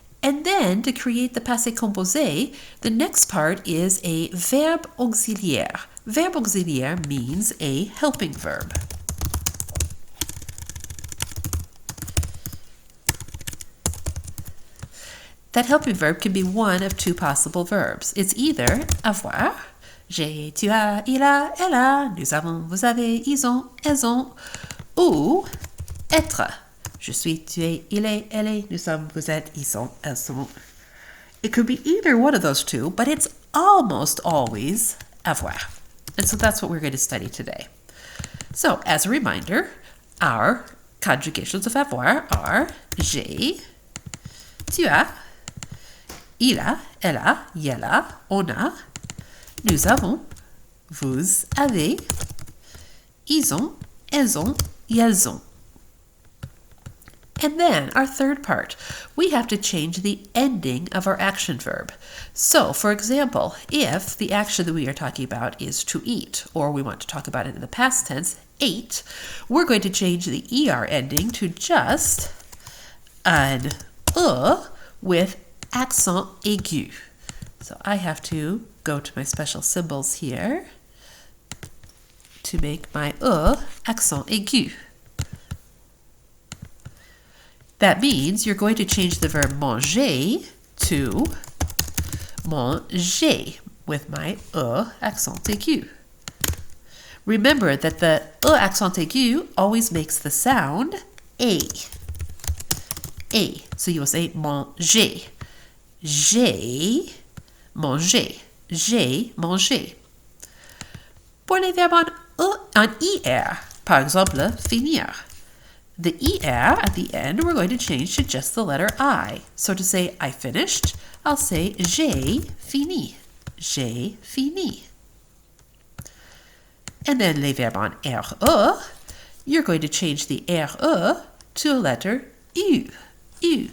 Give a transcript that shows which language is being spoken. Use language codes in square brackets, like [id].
[en] And then, to create the passé composé, the next part is a verbe auxiliaire. Verbe auxiliaire means a helping verb. That helping verb can be one of 2 possible verbs. It's either [fr] avoir, j'ai, tu as, il a, elle a, nous avons, vous avez, ils ont, elles ont, ou être. Je suis, tu es, il est, elle est, nous sommes, vous êtes, ils sont, elles sont. [en] It could be either one of those 2, but it's almost always avoir. And so that's what we're going to study today. So, as a reminder, our conjugations of avoir are [fr] j'ai, tu as, il a, elle a, il a, on a, nous avons, vous avez, ils ont, elles ont, ils ont. [en] And then, our third part, we have to change the ending of our action verb. So, for example, if the action that we are talking about is to eat, or we want to talk about it in the past tense, ate, we're going to change the er ending to just an with accent aigu. So I have to go to my special symbols here to make my accent aigu. That means you're going to change the verb manger to manger with my accent aigu. Remember that the accent aigu always makes the sound a. A. So you will say manger. [fr] J'ai mangé. J'ai mangé. Pour les verbes en IR, par exemple, finir. [en] The ER at the end, we're going to change to just the letter I. So to say I finished, I'll say [fr] j'ai fini. J'ai fini. [en] And then [fr] les verbes en [en] RE, you're going to change the RE to a letter U. U.